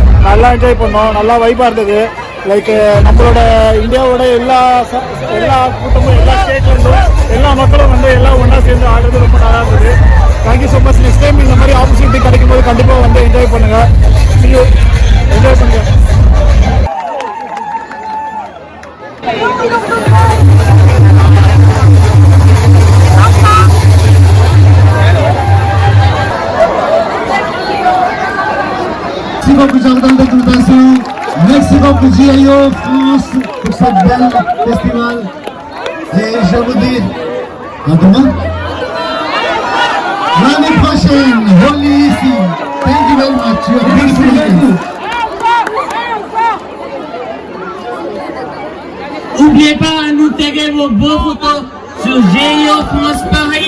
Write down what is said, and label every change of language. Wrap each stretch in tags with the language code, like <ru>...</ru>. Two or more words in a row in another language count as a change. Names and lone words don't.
<ta>நல்லா என்ஜாய் பண்ணோம், நல்லா வைப்பாக இருந்தது. லைக் நம்மளோட இந்தியாவோட எல்லா கூட்டமும், எல்லா ஸ்டேட்லேருந்தும் எல்லா மக்களும் வந்து எல்லாம் ஒன்றா சேர்ந்து ஆடுறது ரொம்ப நல்லா இருந்தது.</ta> <en>thank you so much. next time</en> <ta>இந்த மாதிரி ஆப்பர்ச்சுனிட்டி கிடைக்கும் போது கண்டிப்பாக வந்து என்ஜாய் பண்ணுங்கள். என்ஜாய் பண்ணுங்கள்.</ta> <fr>Merci beaucoup Jardin d'Exaltation, merci beaucoup GIO France pour cette belle festival. Et je vous dis à demain. L'année prochaine, Holy ici.</fr> <en>Thank you very much. You are beautiful.</en> <fr>N'oubliez pas à nous taguer vos beaux photos sur GIO France.</fr>